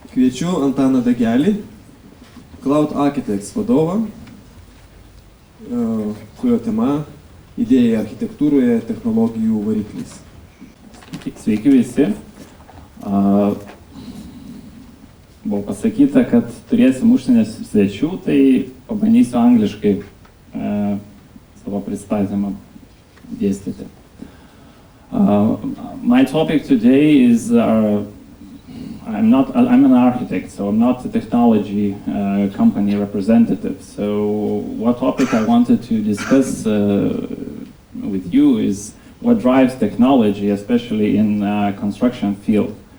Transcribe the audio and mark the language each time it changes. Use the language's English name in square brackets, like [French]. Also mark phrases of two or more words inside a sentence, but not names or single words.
[Lithuanian] Kviečiu Antaną Dagelį, Cloud Architects vadovą, kurio tema Idėja architektūroje, technologijų variklis. Sveiki visi. Buvo pasakyta, kad turėsim užsienio svečių, tai pabandysiu angliškai savo pristatymą dėstyti. [English] My topic today is I'm an architect, so I'm not a technology company representative. So what topic I wanted to discuss with you is what drives technology, especially in construction field.